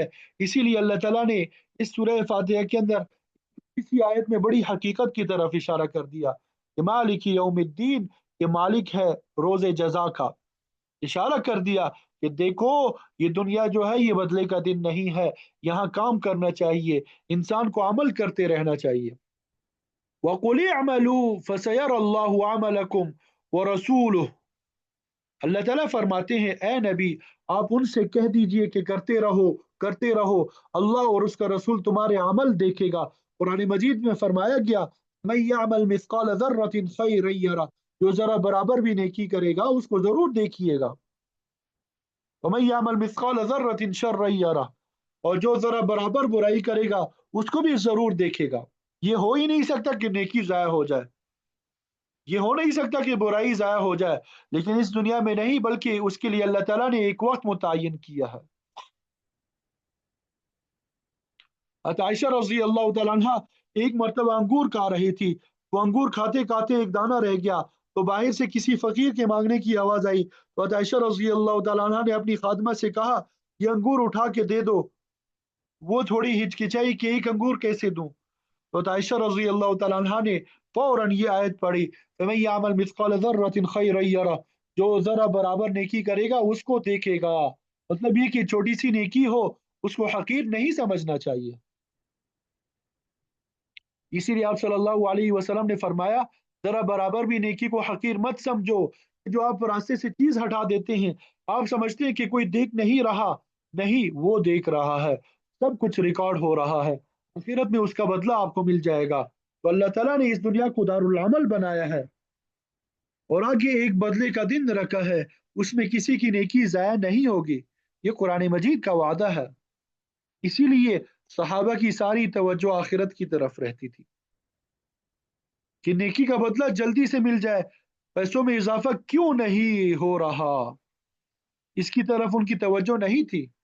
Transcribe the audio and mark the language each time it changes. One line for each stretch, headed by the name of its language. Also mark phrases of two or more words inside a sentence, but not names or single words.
Hindi: इसीलिए अल्लाह ताला ने इस सूरह फातिहा के अंदर इसी आयत में बड़ी हकीकत की तरफ इशारा कर दिया कि
Arabic: مالك يوم الدين,
Hindi: के मालिक है रोज़े जज़ा का। इशारा कर दिया कि देखो ये दुनिया जो है ये बदले का दिन नहीं है, यहाँ काम करना चाहिए, इंसान को अमल करते रहना चाहिए।
Arabic: وقل اعملوا فسيرى الله عملكم ورسوله,
Hindi: अल्लाह ताला फरमाते हैं ए नबी आप उनसे कह दीजिए कि करते रहो, अल्लाह और उसका रसूल तुम्हारे अमल देखेगा। कुरान मजीद में फरमाया गया
Arabic: من يعمل مثقال ذرة خيرا يره,
Hindi: जो जरा बराबर भी नेकी करेगा उसको जरूर देखिएगा।
Arabic: ومن يعمل مثقال ذرة شرا يره,
Hindi: और जो जरा बराबर बुराई करेगा उसको भी जरूर देखेगा। ये हो ही नहीं सकता कि नेकी जाया हो जाए, ये हो नहीं सकता कि बुराई ज़ाया हो जाए, लेकिन इस दुनिया में नहीं, बल्कि उसके लिए अल्लाह ताला ने एक वक़्त मुतय्यन किया है। आयशा
Arabic: رضي الله تعالى عنها
Hindi: एक मर्तबा अंगूर खा रही थी, वो अंगूर खाते-खाते एक दाना रह गया, तो बाहर से किसी फ़कीर के माँगने की आवाज़ आई, तो आयशा
Arabic: رضي الله تعالى عنها
Hindi: ने अपनी खादिमा से कहा, "ये अंगूर उठा के दे दो।" वो थोड़ी हिचकिचाई कि एक अंगूर कैसे दूँ? तो आयशा
Arabic: رضي الله تعالى عنها
Hindi: ने फ़ौरन ये आयत पढ़ी,
Arabic: "فمن يعمل مثقال ذرة خيرا يره",
Hindi: जो ज़रा बराबर नेकी करेगा उसको देखेगा। मतलब ये कि छोटी-सी नेकी हो, उसको हक़ीर नहीं समझना चाहिए। इसीलिए आप
Arabic: صلى الله عليه وسلم
Hindi: ने फरमाया, ज़रा बराबर भी नेकी को हक़ीर मत समझो। जो आप रास्ते से चीज़ हटा देते हैं, आप समझते हैं कि कोई देख नहीं रहा, नहीं, वो देख रहा है। सब कुछ रिकॉर्ड हो रहा है। आखिरत में उसका बदला आपको मिल जाएगा। तो अल्लाह ताला ने इस दुनिया को
Arabic: دار العمل
Hindi: बनाया है। और आगे एक बदले का दिन रखा है, इस में किसी की नेकी ज़ाया नहीं होगी. ये क़ुरआन मजीद का वादा है. इसी लिए सहाबा की सारी तवज्जो आख़िरत की तरफ़ रहती थी कि नेकी का बदला जल्दी से मिल जाए, पैसों में इज़ाफ़ा क्यों नहीं हो रहा, उस की तरफ़ उन की तवज्जो नहीं थी.